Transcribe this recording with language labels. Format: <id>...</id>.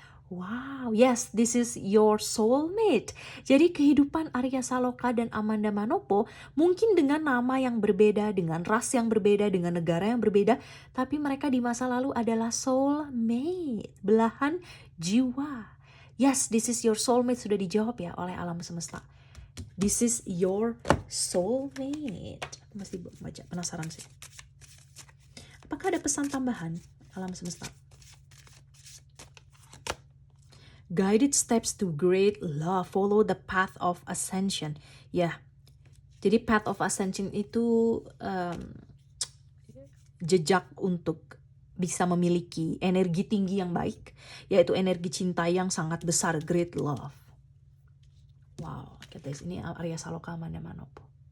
<en>Wow, yes, this is your soulmate.</en> <id>Jadi kehidupan Arya Saloka dan Amanda Manopo mungkin dengan nama yang berbeda, dengan ras yang berbeda, dengan negara yang berbeda, tapi mereka di masa lalu adalah soulmate, belahan jiwa.</id> <en>Yes, this is your soulmate,</en> <id>sudah dijawab ya oleh alam semesta.</id> <en>This is your soulmate.</en> <id>Mesti baca, penasaran sih. Apakah ada pesan tambahan alam semesta?</id> <en>Guided steps to great love, follow the path of ascension.</en> <id>Ya, jadi path of ascension itu jejak untuk bisa memiliki energi tinggi yang baik, yaitu energi cinta yang sangat besar, great love. Wow, guys, ini Arya Saloka Amanda Manopo.</id>